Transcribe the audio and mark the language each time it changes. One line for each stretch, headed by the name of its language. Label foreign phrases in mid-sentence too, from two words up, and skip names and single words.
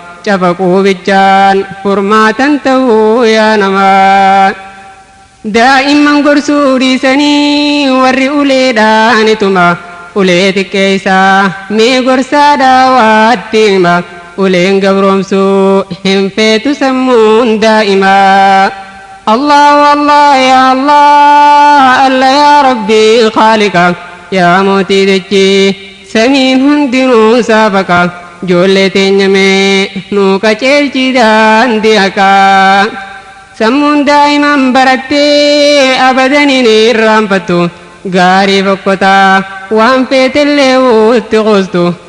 Oromo: Cafaquu bichaan furmaatan ta'uu yaa namaa. Daa'imman gorsuu dhiisanii warri uleedhaan tuma. Ulee xiqqeessaa mee gorsaa daawaatti hima. Uleen gabroomsuu hin feetu sammuun daa'imaa.
Arabic: الله الله، يا الله، الله يا ربي، خالقا,
Oromo: ya Mootii dachee, samiin hundinuu saafaqa. Ijoollee teenya mee nuu qaceelchi daandii haqaa. Sammuun daa'iman barattee abadan hin irraanfattu. Gaarii fokkotaa waan feetellee uutti quustu.